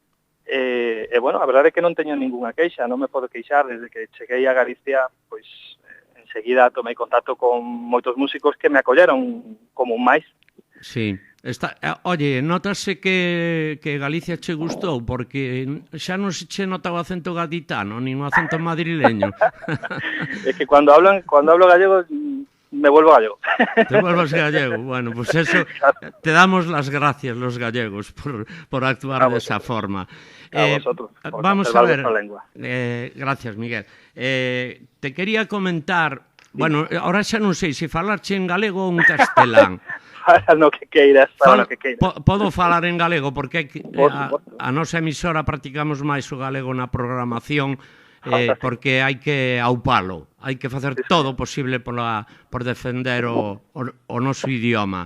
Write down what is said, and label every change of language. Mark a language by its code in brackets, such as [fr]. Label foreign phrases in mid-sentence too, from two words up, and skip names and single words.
[gl] E bueno, a verdade é que non teño ningunha queixa, non me podo queixar, desde que cheguei a Galicia, pois enseguida tomei contacto con moitos músicos que me acolleron como un máis. Sí. Oye, notase que Galicia che gustou, porque xa non se che nota o acento gaditano, nin o acento madrileño. É que cando [es] hablo gallego, me vuelvo gallego. Te vuelvas gallego. Bueno, pues eso, te damos las gracias los gallegos por actuar de esa forma. A vosotros, vamos a ver. Gracias, Miguel. Te quería comentar, bueno, ahora [gl] xa non sei se falarche en galego ou en castelán. Fala no que queiras, fala no que queiras. Podo falar en galego, porque a nosa emisora practicamos máis o galego na programación, porque hai que aupalo, hai que facer todo posible por defender o noso idioma.